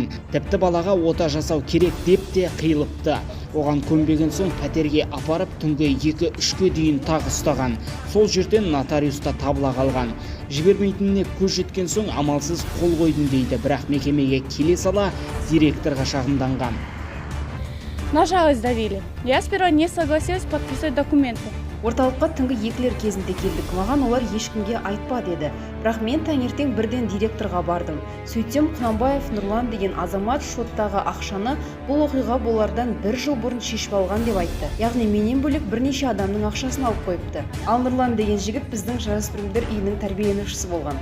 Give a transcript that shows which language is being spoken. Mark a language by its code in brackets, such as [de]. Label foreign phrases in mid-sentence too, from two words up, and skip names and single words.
[kk] Тіпті балаға ота жасау керек деп те қиылыпты. Оған көнбеген соң пәтерге апарып түнгі 2-3-ке дейін тағы ұстаған. Сол жерден нотариуста табыла қалған. Жібермейтініне көз жеткен соң амалсыз қол қойдым дейді, бірақ мекемеге келе сала директорға шағымданған. [ru] На жалость давили. Я сперва не согласилась подписать документы. [kk] Орталыққа түнгі 2-лер кезінде келдік. Маған олар ешкімге айтпа деді. Бірақ мен таңертең бірден директорға бардым. Сөйтсем Құнанбаев Нұрлан деген азамат шоттағы ақшаны бұл оқиға болардан 1 жыл бұрын шешіп алған деп айтты. Яғни менен бөлек бірнеше адамның ақшасын алып қойыпты. Ал Нұрлан деген жігіт біздің жасөспірімдер үйінің тәрбиеленушісі болған.